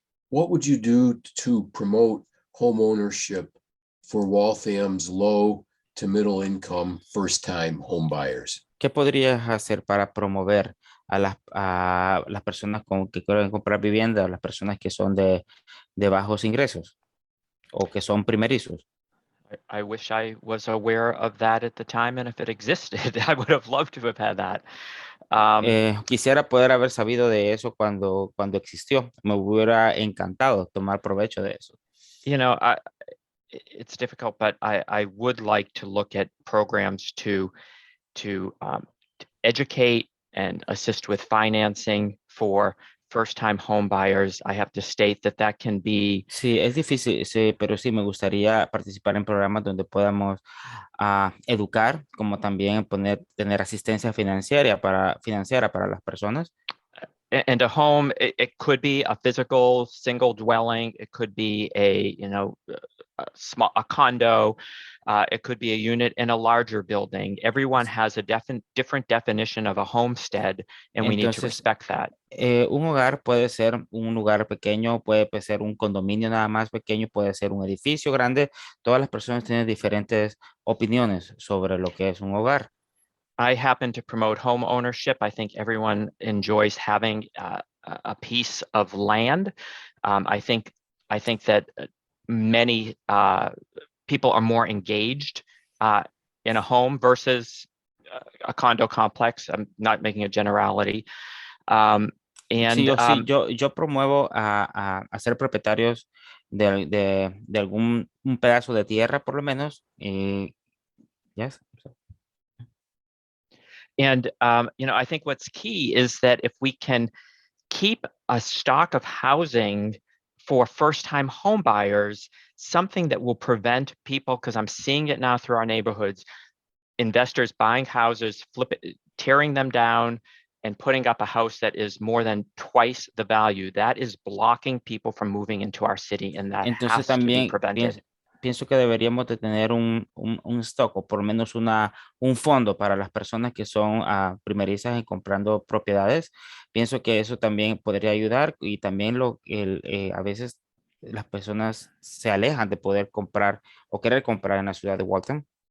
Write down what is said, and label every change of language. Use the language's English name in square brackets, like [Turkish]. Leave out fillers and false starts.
[English] What would you do to promote home ownership for Waltham's low to middle income first time home buyers? [Spanish] ¿Qué podrías hacer para promover a las personas que quieren comprar vivienda, a las personas que son de bajos ingresos o que son primerizos? [English] I wish I was aware of that at the time, and if it existed, I would have loved to have had that. [Spanish] Quisiera poder haber sabido de eso cuando existió. Me hubiera encantado tomar provecho de eso. [English] You know, it's difficult, but I would like to look at programs to educate and assist with financing for first-time home buyers. I have to state that can be. [Spanish] Sí, es difícil, sí, pero sí me gustaría participar en programas donde podamos educar, como también tener asistencia financiera para las personas. [English] and a home, it could be a physical single dwelling. It could be a, a condo. It could be a unit in a larger building. Everyone has a different definition of a homestead, and we need to [Spanish] Entonces, [English] respect that. [Spanish] un hogar puede ser un lugar pequeño, puede ser un condominio nada más pequeño, puede ser un edificio grande. Todas las personas tienen diferentes opiniones sobre lo que es un hogar. [English] I happen to promote home ownership. I think everyone enjoys having a piece of land. I think that many people are more engaged in a home versus a condo complex. I'm not making a generality. [Spanish] Sí, yo promuevo a ser propietarios de algún un pedazo de tierra, por lo menos. [English] Yes. And I think what's key is that if we can keep a stock of housing for first-time home buyers, something that will prevent people, because I'm seeing it now through our neighborhoods, investors buying houses, tearing them down, and putting up a house that is more than twice the value. That is blocking people from moving into our city, and that [Spanish] Entonces [English] has to be [Spanish] también [English] prevented. [Spanish] pienso que deberíamos de tener un stock o por lo menos un fondo para las personas que son primerizas en comprando propiedades. Pienso que eso también podría ayudar y también a veces las personas se alejan de poder comprar o querer comprar en la ciudad de Waltham.